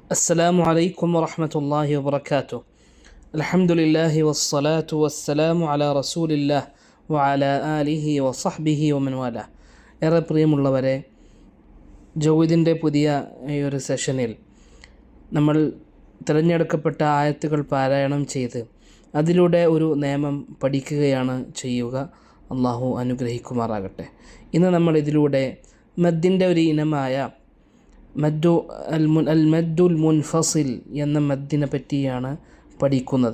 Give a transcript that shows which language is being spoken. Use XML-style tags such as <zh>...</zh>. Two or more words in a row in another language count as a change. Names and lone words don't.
<ar>السلام عليكم ورحمة الله وبركاته. الحمد لله والصلاة والسلام على رسول الله وعلى آله وصحبه ومن والاه.</ar> <ml>ഏറെ പ്രിയമുള്ളവരെ, ജൗദിൻ്റെ പുതിയ ഈ ഒരു സെഷനിൽ നമ്മൾ തിരഞ്ഞെടുക്കപ്പെട്ട ആയത്തുകൾ പാരായണം ചെയ്ത് അതിലൂടെ ഒരു നിയമം പഠിക്കുകയാണ് ചെയ്യുക. അള്ളാഹു അനുഗ്രഹിക്കുമാറാകട്ടെ. ഇന്ന് നമ്മൾ ഇതിലൂടെ മദ്ദിൻ്റെ ഒരു ഇനമായ</ml> <ar>المد المنفصل</ar> <ml>എന്ന മദ്ദിനെ പറ്റിയാണ് പഠിക്കുന്നത്.</ml>